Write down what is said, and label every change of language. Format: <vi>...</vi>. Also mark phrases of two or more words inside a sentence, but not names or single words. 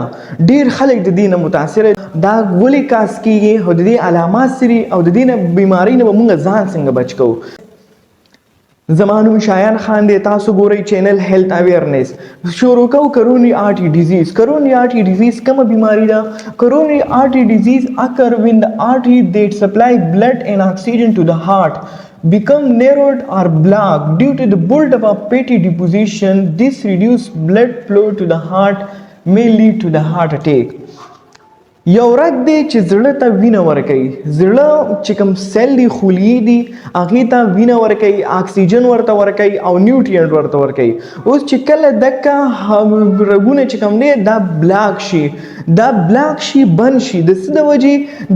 <ps>ډېر خلک د دې نه متاثره دا ولې کاس کېږي او د دې علامات څه دي او د دې نه بیمارۍ نه به موږ ځان څنګه بچ کوو. زمانو شایان خان دی، تاسو ګورئ چینل هیلث اویرنس. شروع کوو</ps> <en>coronary artery disease. coronary artery disease</en> <ps>کومه بیماری ده؟</ps> <en>coronary artery disease occur when the artery that supply blood and oxygen to the heart become narrowed or blocked due to the buildup of fatty deposition. This reduced blood flow to the heart may lead to the heart attack.</en> <ps>یو رګ دی چې زړه ته وینه ورکوي. زړه چې کوم سیل دی خلیې دي هغې ته وینه ورکوي، اکسیجن ورته ورکوي او نیوټرینټ ورته ورکوي. اوس چې کله دکه رګونه چې کوم دی دا بلاک شي، دا بلاک شي بند شي د څه د وجې؟</ps>